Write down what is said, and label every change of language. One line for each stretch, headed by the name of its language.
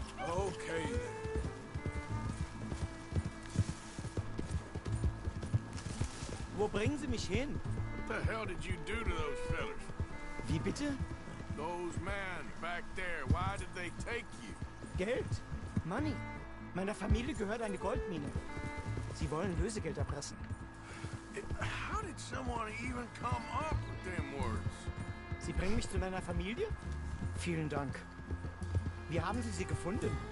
English: Okay.
German: Wo bringen Sie mich hin?
English: What the hell did you do to those fellas?
German: Wie bitte?
English: Those men back there, why did they take you?
German: Geld. Money. Meiner Familie gehört eine Goldmine. Sie wollen Lösegeld erpressen.
English: How did someone even come up with them words?
German: Sie bringen mich zu deiner Familie? Vielen Dank. Wie haben Sie sie gefunden?